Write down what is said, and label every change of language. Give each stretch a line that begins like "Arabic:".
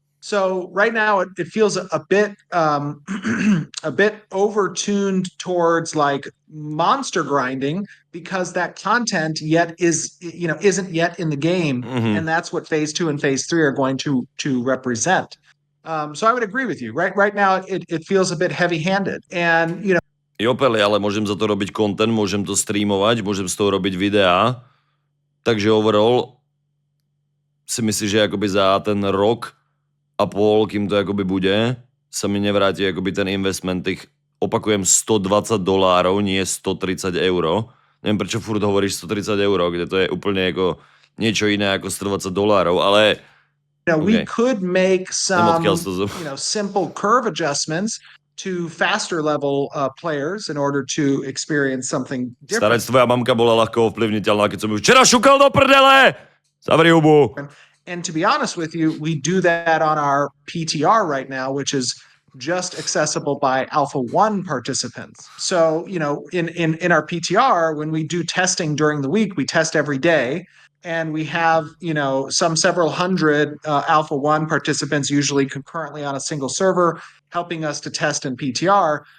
English: So right now it feels a bit a bit overtuned towards like monster grinding because that content isn't yet in the game, and that's what phase 2 and phase 3 are going to represent. So I would agree with you. Right now it feels a bit heavy-handed, and
Slovak: Jo, Peli, ale môžem za to robiť content, môžem to streamovať, môžem z toho robiť videá. Takže overall si myslíš, že akoby za ten rok a pol, kým to akoby bude, sa mi nevráti akoby ten investment tých, opakujem, $120, nie 130 €. Neviem, prečo furt hovoríš 130 €, kde to je úplne ako niečo iné ako $120, ale...
English: we could make some
Slovak: Odkiaľ to
English: simple curve adjustments to faster level players in order to experience something different.
Slovak: Starec, tvoja mamka bola ľahko ovplyvniteľná, keď som ju včera šukal do prdele! Zavri hubu!
English: And to be honest with you, we do that on our PTR right now, which is just accessible by Alpha 1 participants. So, in our PTR, when we do testing during the week, we test every day. And we have, several hundred Alpha 1 participants, usually concurrently on a single server, helping us to test in PTR.